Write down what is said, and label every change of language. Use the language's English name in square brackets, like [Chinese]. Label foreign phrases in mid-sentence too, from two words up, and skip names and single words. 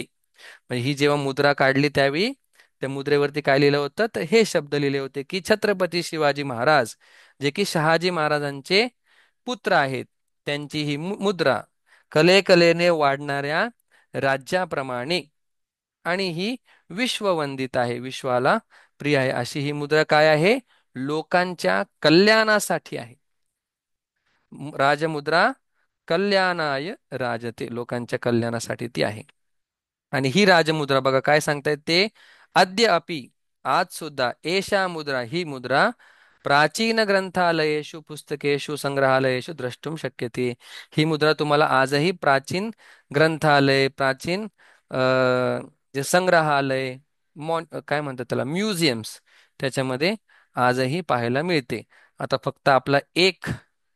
[Marathi] म्हणजे ही जेव्हा मुद्रा काढली त्यावेळी त्या मुद्रेवरती काय लिहिलं होतं, तर हे शब्द लिहिले होते की छत्रपती शिवाजी महाराज जे की शहाजी महाराजांचे पुत्र आहेत, त्यांची ही मुद्रा कलेकलेने वाढणाऱ्या राज्याप्रमाणे आणि ही विश्ववंदित आहे, विश्वाला प्रिय आहे अशी ही मुद्रा काय आहे? लोकांच्या कल्याणासाठी आहे. राजमुद्रा [Sanskrit] कल्याणाय राजते [Marathi] लोकांच्या कल्याणासाठी ती आहे. आणि ही राजमुद्रा बघा काय सांगतायत ते. [Sanskrit] अद्य अपि [Marathi] आज सुद्धा [Sanskrit] एषा मुद्रा [Marathi] ही मुद्रा [Sanskrit] प्राचीन ग्रंथालयेषु पुस्तकेषु संग्रहालयेषु द्रष्टुम शक्यते. [Marathi] ही मुद्रा तुम्हाला आजही प्राचीन ग्रंथालय, प्राचीन जे संग्रहालय, काय म्हणतात त्याला, म्युझियम्स, त्याच्यामध्ये आजही पाहायला मिळते. आता फक्त आपला एक